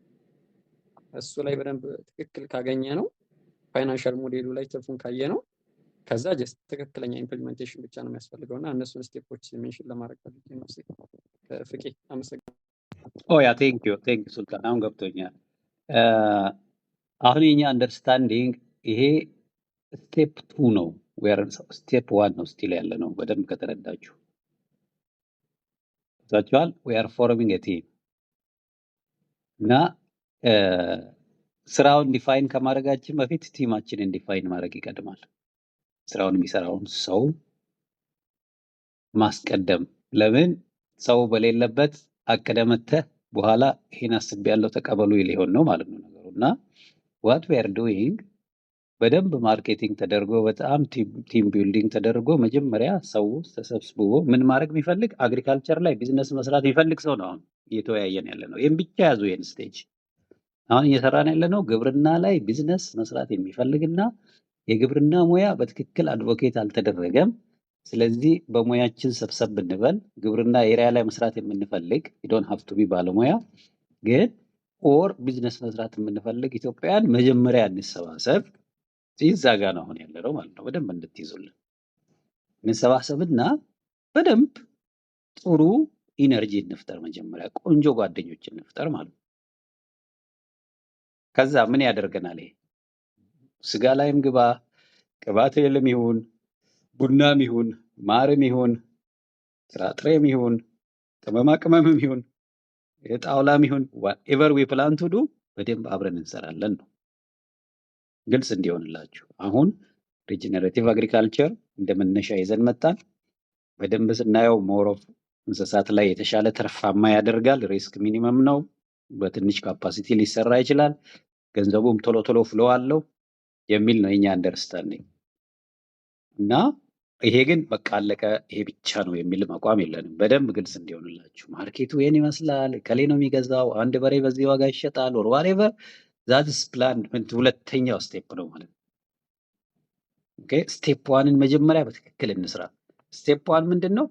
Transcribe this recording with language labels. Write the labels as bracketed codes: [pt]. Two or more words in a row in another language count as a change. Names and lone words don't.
[am] እሱ ላይ በደንብ ትክክል ካገኘ ነው [en] financial modelu [am] ላይ ትርፉን ካየ ነው ከዛ ጀስት ትክክለኛ ኢምፕሊሜንቴሽን ብቻ ነው የሚያስፈልገው እና እነሱን ስቴፖች ሜንሽን ለማድረግ ፈልጌ ነው። ፍቄ አመሰግናለሁ። [en] yeah thank you [am] ሱልጣን አሁን ገብቶኛል። አሁን የኛ አንደርስታንዲንግ ይሄ ስቴፕ 2 ነው ስቴፕ 1 ነው ስቲል ያለ ነው። በደንብ ከተረዳችሁ ታችኋል [en] we are forming a team [am] እና ስራውን ዲፋይን ከማድረጋችን በፊት ቲማችንን ዲፋይን ማድረግ ይቀድማል። ስራውን የሚሰራውን ሰው ማስቀደም። ለምን ሰው በሌለበት አቀደመተህ በኋላ ይሄን አስቤያለሁ ተቀበሉ ሊሆን ነው ማለት ነው ነገሩና [en] what we are doing [am] በደንብ ማርኬቲንግ ተደርጎ በጣም [en] team building [am] ተደርጎ መጀመሪያ ሰው ተሰብስቦ ምን ማድረግ የሚፈልግ አግሪካልቸር ላይ ቢዝነስ መስራት የሚፈልግ ሰው ነው አሁን እየተወያየን ያለ ነው። ይሄን ብቻ ያዙ ይሄን ስቴጅ አሁን እየሰራን ያለ ነው ግብርና ላይ ቢዝነስ መስራት የሚፈልግና የግብርና ሙያ በትክክል አድቮኬት አልተደረገም። ስለዚህ በሙያችን ሰብሰብ ብንበል ግብርና ኤሪያ ላይ መስራት የምንፈልግ [en] you don't have to be [am] ባለሙያ ግን [en] or business [am] መስራት የምንፈልግ ኢትዮጵያውያን መጀመሪያ እንሰባሰብ። እዛ ጋር ነው አሁን ያለው ማለት ነው። በደንብ እንድትይዙልን እንሰባሰብና በደንብ ጥሩ ኢነርጂ እንፍጠር። መጀመሪያ ቆንጆ ጓደኞች እንፍጠር ማለት ነው። ከዛ ምን ያደርገናል? ይሄ ስጋ ላይም ግባ ቅባት እህልም ይሁን ቡናም ይሁን ማርም ይሁን ጥራጥሬም ይሁን ቅመማ ቅመምም ይሁን የጣውላም ይሁን [en] whatever we plan to do [am] በደንብ አብረን እንሰራለን ነው። ግልጽ እንዲሆንላችሁ አሁን [en] regenerative agriculture [am] እንደመነሻ ይዘን መጣን። በደንብ ስናየው [en] more of [am] እንስሳት ላይ የተሻለ ትርፋማ ያደርጋል። ሪስክ ሚኒመም ነው። በትንሽ ካፓሲቲ ሊሰራ ይችላል። ገንዘቡም ቶሎ ቶሎ ፍሎ አለው የሚል ነው የኛ አንደርስታንዲንግ እና ይሄ ግን በቃ አለቀ ይሄ ብቻ ነው የሚል አቋም የለንም። በደንብ ግልጽ እንዲሆንላችሁ ማርኬቱ ይሄን ይመስላል ከሌ ነው የሚገዛው አንድ በሬ በዚህ ዋጋ ይሸጣል [en] or whatever that's plan [am] ሁለተኛው ስቴፕ ነው ማለት ነው። ኦኬ [en] step onen [am] መጀመሪያ በትክክል እንስራ። [en] step one [am] ምንድን ነው?